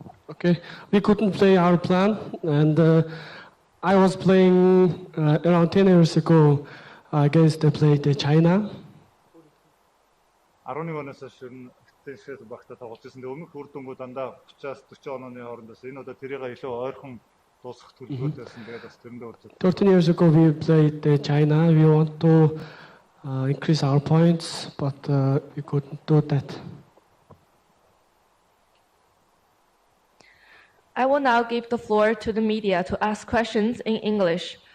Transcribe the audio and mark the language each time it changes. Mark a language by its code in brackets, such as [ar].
[en] Okay, we couldn't play our plan, and I was playing around 10 years ago against China. [mn] 11 оноос хойш хиттэн багтаа тоглож ирсэн. Өмнөх үр дүнгууд дандаа 30-аас 40 онооны хоорондоос энэ удаа тэрийг илүү ойрхон дуусгах төлөвлөгөөтэй байсан. Тэгээд бас тэрэндээ урьж [en] 13 years ago we played China. We want to increase our points, but we couldn't do that. I will now give the floor to the media to ask questions in English.